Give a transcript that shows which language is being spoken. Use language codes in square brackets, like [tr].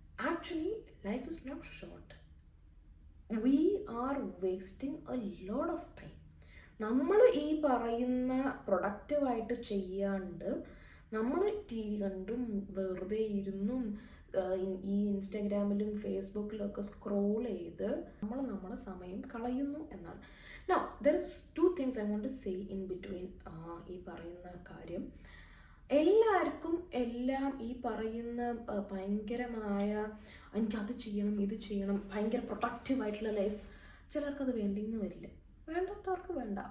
[en] Actually life is not short. We are wasting a lot of time. [ml] നമ്മൾ ഈ പറയുന്ന പ്രൊഡക്റ്റീവായിട്ട് ചെയ്യാണ്ട് നമ്മൾ TV കണ്ടും വെറുതെ ഇരുന്നും ഈ ഇൻസ്റ്റാഗ്രാമിലും ഫേസ്ബുക്കിലും ഒക്കെ സ്ക്രോൾ ചെയ്ത് നമ്മുടെ സമയം കളയുന്നു എന്നാണ്. [en] Now, there is 2 things I want to say in between [ml] ഈ പറയുന്ന കാര്യം. എല്ലാവർക്കും എല്ലാം ഈ പറയുന്ന ഭയങ്കരമായ എനിക്കത് ചെയ്യണം ഇത് ചെയ്യണം, ഭയങ്കര പ്രൊഡക്റ്റീവായിട്ടുള്ള ലൈഫ് ചിലർക്കത് വേണ്ടിയെന്ന് വരില്ല, വേണ്ടാത്തവർക്ക് വേണ്ട.